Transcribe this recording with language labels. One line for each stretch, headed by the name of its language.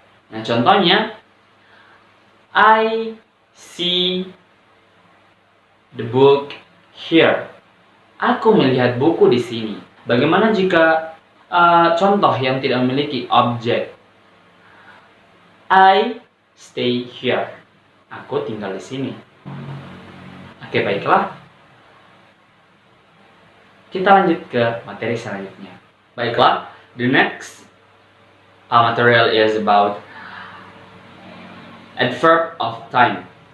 Indonesian: Nah, contohnya,
English: I see the book here.
Indonesian: Aku melihat buku di sini. Bagaimana jika contoh yang tidak memiliki objek?
English: I stay here.
Indonesian: Aku tinggal di sini. Oke, baiklah. Kita lanjut ke materi selanjutnya. Baiklah,
English: the next material is about adverb of time.